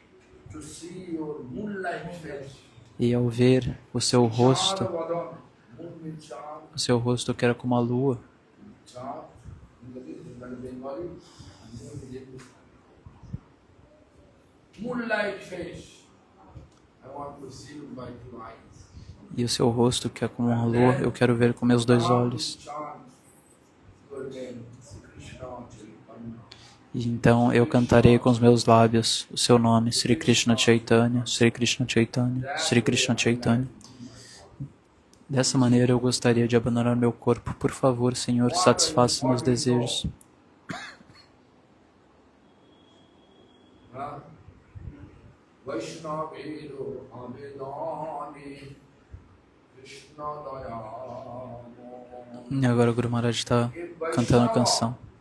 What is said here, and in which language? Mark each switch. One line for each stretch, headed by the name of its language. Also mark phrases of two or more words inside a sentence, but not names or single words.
Portuguese: E ao ver o seu rosto que era como a lua, e o seu rosto que é como uma lua, eu quero ver com meus 2 olhos. E então eu cantarei com os meus lábios o seu nome, Sri Krishna Chaitanya, Sri Krishna Chaitanya, Sri Krishna Chaitanya. Dessa maneira eu gostaria de abandonar meu corpo. Por favor, Senhor, satisfaça meus desejos. E agora o Guru Maharaj está cantando a canção.